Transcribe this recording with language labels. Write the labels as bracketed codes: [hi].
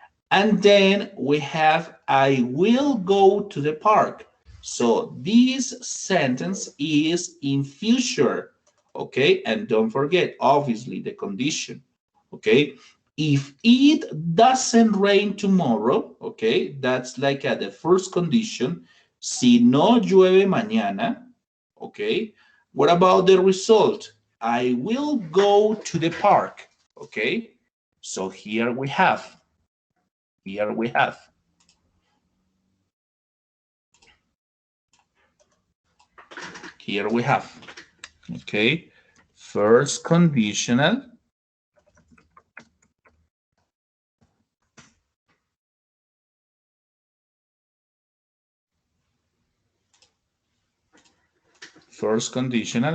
[en] And then we have, I will go to the park. So this sentence is in future. Okay, and don't forget, obviously, the condition. Okay, if it doesn't rain tomorrow, okay, that's like the first condition. [es] Si no llueve mañana, okay. [en] What about the result? I will go to the park, okay. So here we have, here we have. Here we have, okay, first conditional, first conditional.